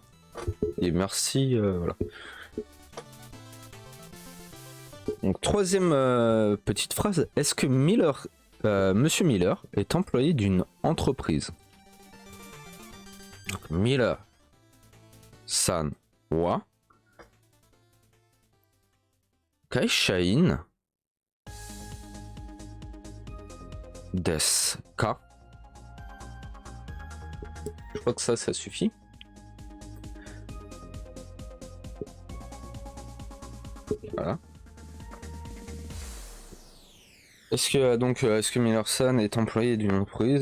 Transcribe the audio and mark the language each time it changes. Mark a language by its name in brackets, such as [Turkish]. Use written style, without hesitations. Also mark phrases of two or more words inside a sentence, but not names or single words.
[French] Et merci, voilà. Donc troisième petite phrase, est-ce que Monsieur Miller est employé d'une entreprise? [Japanese] Donc, ミラーさんは会社員ですか? [French] Je crois que ça suffit. Voilà. Est-ce que Miller-san est employé d'une entreprise?